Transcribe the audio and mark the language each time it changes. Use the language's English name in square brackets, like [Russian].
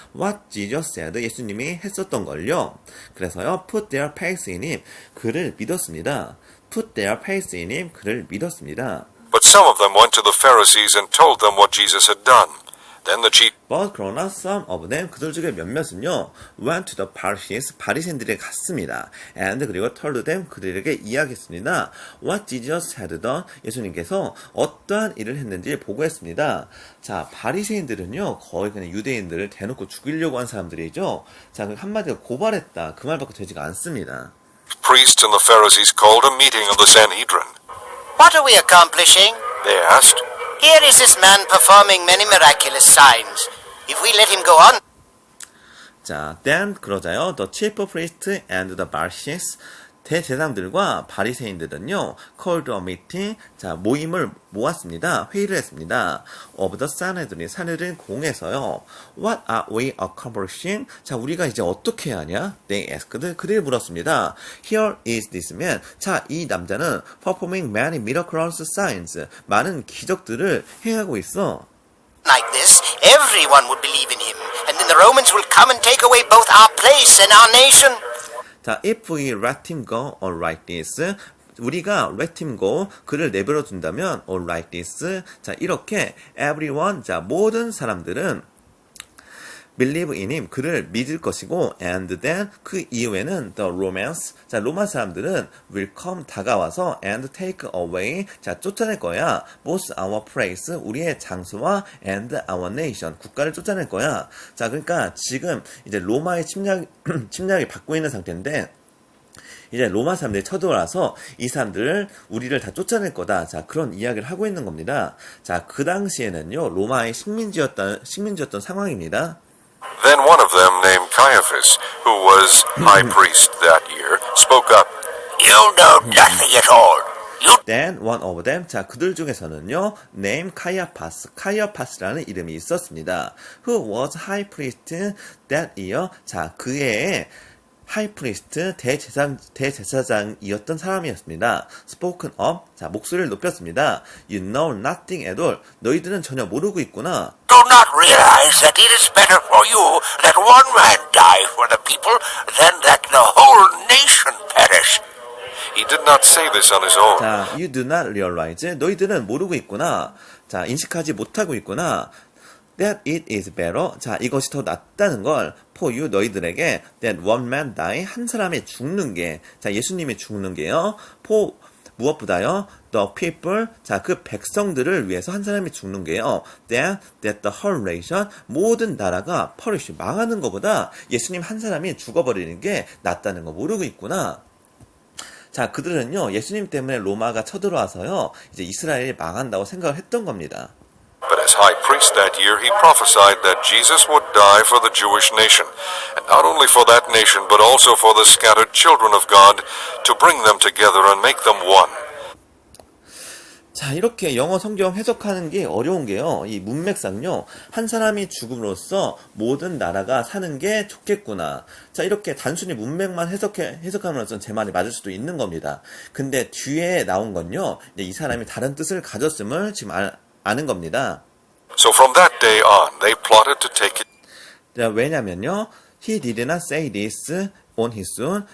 [English] What Jesus said, [Korean] 예수님이 했었던 걸요. 그래서요, [English] put their faith in him, [Korean] 그를 믿었습니다. [English] put their faith in him, [Korean] 그를 믿었습니다. [English] But some of them went to the Pharisees and told them what Jesus had done. Then the chief But 그러나 some of them, [Korean] 그들 중에 몇몇은요, [English] went to the Pharisees, [Korean] 바리새인들에 갔습니다. And 그리고 [English] told them, [Korean] 그들에게 이야기했습니다. [English] What Jesus had done, [Korean] 예수님께서 어떠한 일을 했는지 보고했습니다. 자, 바리새인들은요, 거의 그냥 유대인들을 대놓고 죽이려고 한 사람들이죠. 자, 한마디로 고발했다. 그 말밖에 되지가 않습니다. [English] priests and the Pharisees called a meeting of the Sanhedrin. What are we accomplishing? They asked, Here is this man performing many miraculous signs. If we let him go on, [Korean] 자, then 그러자요. [English] The chief priest and the Pharisees, [Korean] 대제사장들과 바리새인들은요, [English] called a meeting, 자, [Korean] 모임을 모았습니다. 회의를 했습니다. [English] of the Sanhedrin 공에서요. What are we accomplishing? [Korean] 자, 우리가 이제 어떻게 해야 하냐? [English] They asked, [Korean] 그들 물었습니다. [English] Here is this man. 자, [Korean] 이 남자는 [English] performing many miraculous signs, [Korean] 많은 기적들을 행하고 있어. [English] like this, everyone would believe in him, and then the Romans will come and take away both our place and our nation. 자, if we let him go or like this, 우리가 let him go, [Korean] 그를 내버려 둔다면 [English] or like this, 자, 이렇게 everyone, 자, [Korean] 모든 사람들은 [English] believe in him, [Korean] 그를 믿을 것이고, [English] and then [Korean] 그 이후에는 [English] the Romans, 자, [Korean] 로마 사람들은 [English] will come, 다가와서 and take away, 자, [Korean] 쫓아낼 거야. [English] both our place, [Korean] 우리의 장소와 [English] and our nation, [Korean] 국가를 쫓아낼 거야. 자, 그러니까 지금 이제 로마의 침략이 받고 있는 상태인데, 이제 로마 사람들이 쳐들어와서 이 사람들을 우리를 다 쫓아낼 거다. 자, 그런 이야기를 하고 있는 겁니다. 자, 그 당시에는요, 로마의 식민지였던 상황입니다. [English] Then one of them, named Caiaphas, who was high priest that year, spoke up. You know nothing at all. Then one of them, [Korean] 자, 그들 중에서는요, named 카이아파스라는 이름이 있었습니다. [English] Who was high priest that year? [Korean] 자, 그의 하이프리스트 대제사장이었던 사람이었습니다. [English] Spoken up, [Korean] 자, 목소리를 높였습니다. [English] You know nothing at all. [Korean] 너희들은 전혀 모르고 있구나. [English] Do not realize that it is better for you that one man die for the people than that the whole nation perish. He did not say this on his own. 자, you do not realize. [Korean] 너희들은 모르고 있구나. 자, 인식하지 못하고 있구나. [English] That it is better. [Korean] 자, 이것이 더 낫다는 걸 [English] for you [Korean] 너희들에게 [English] that one man die [Korean] 한 사람이 죽는 게 자, 예수님이 죽는 게요. for 무엇보다요. [English] the people [Korean] 자, 그 백성들을 위해서 한 사람이 죽는 게요. [English] that the whole nation [Korean] 모든 나라가 perish 망하는 것보다 예수님 한 사람이 죽어버리는 게 낫다는 거 모르고 있구나. 자, 그들은요. 예수님 때문에 로마가 쳐들어와서요. 이제 이스라엘이 망한다고 생각을 했던 겁니다. But as high priest that year, he prophesied that Jesus would die for the Jewish nation, and not only for that nation, but also for the scattered children of God, to bring them together and make them one. 자, 이렇게 영어 성경 해석하는 게 어려운 게요. 이 문맥상요. 한 사람이 죽음으로써 모든 나라가 사는 게 좋겠구나. 자, 이렇게 단순히 문맥만 해석함으로써 제 말이 맞을 수도 있는 겁니다. 근데 뒤에 나온 건요. 이제 이 사람이 다른 뜻을 가졌음을 지금 아는 겁니다. [English] So from that day on, they plotted to take it. [Korean] 자, 왜냐면요. [English] He did not say this on his own.